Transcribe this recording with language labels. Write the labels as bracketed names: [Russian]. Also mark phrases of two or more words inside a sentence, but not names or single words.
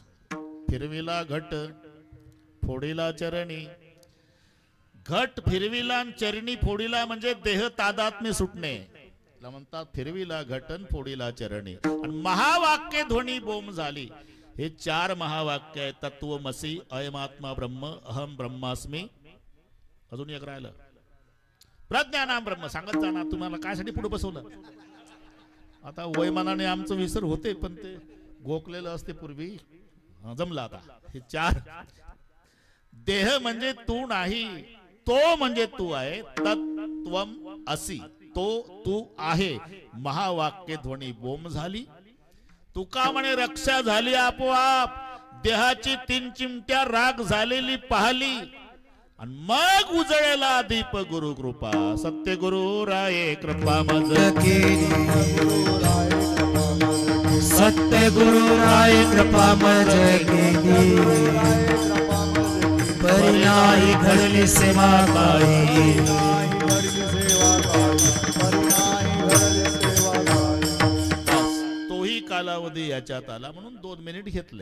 [Marathi] फिरविला घट फोडीला चरणी. घट फिरविला आणि चरणी फोडीला म्हणजे देह तादात्म्य सुटणे. म्हणतात फिरविला घटन फोडीला चरणी. आणि महावाक्य ध्वनी बोम झाली. हे 4 महावाक्य आहे. [Sanskrit] तत्वमसी, अयमात्मा ब्रह्म, अहम ब्रह्मास्मी. [Marathi] अजून एक राहिलं, [Sanskrit] प्रज्ञानाम ब्रह्म. [Marathi] सांगत जाणार तुम्हाला कायसाठी पुढे बसवलं. आता वयमानाने आमचं विसर होते, पण ते गोकलेलं असते पूर्वी. जमला आता. हे 4. देह म्हणजे तू नाही, तो म्हणजे तू आहे. [Sanskrit] तत्वम असी, [Marathi] तो तू आहे. महावाक्य ध्वनी बोम झाली. तुका म्हणे रक्षा झाली आपोआप. देहाची 3 चिमट्या राग झालेली पाहली. आणि मग उजळेला दीप गुरु कृपा. सत्य गुरु राये कृपा मज केली. सत्य गुरु राय कृपा मज केली. परिणाही घडली सेवा काही. तोही कालावधी याच्यात आला म्हणून 2 मिनिट घेतले.